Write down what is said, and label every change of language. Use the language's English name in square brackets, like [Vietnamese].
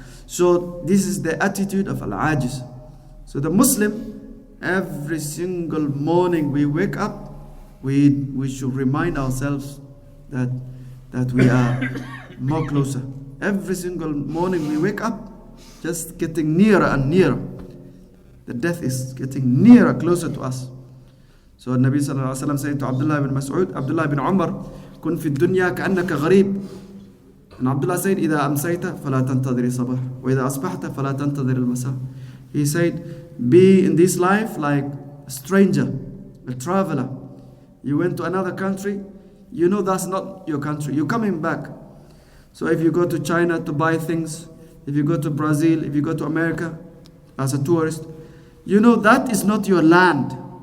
[English] So this is the attitude of Al-Ajiz. So the Muslim, every single morning we wake up, we should remind ourselves that we are more closer. Every single morning we wake up, just getting nearer and nearer. The death is getting nearer, closer to us. So Nabi sallallahu alaihi wasallam said to Abdullah ibn Mas'ud, Abdullah ibn Umar, [Arabic] كن في الدنيا كأنك غريب. [English] And Abdullah said, [Arabic] إذا أمسيت فلا تنتظر الصباح وإذا أصبحت فلا تنتظر المساء. [English] He said, be in this life like a stranger, a traveler. You went to another country, you know that's not your country. You're coming back. So if you go to China to buy things, if you go to Brazil, if you go to America as a tourist, you know that is not your land.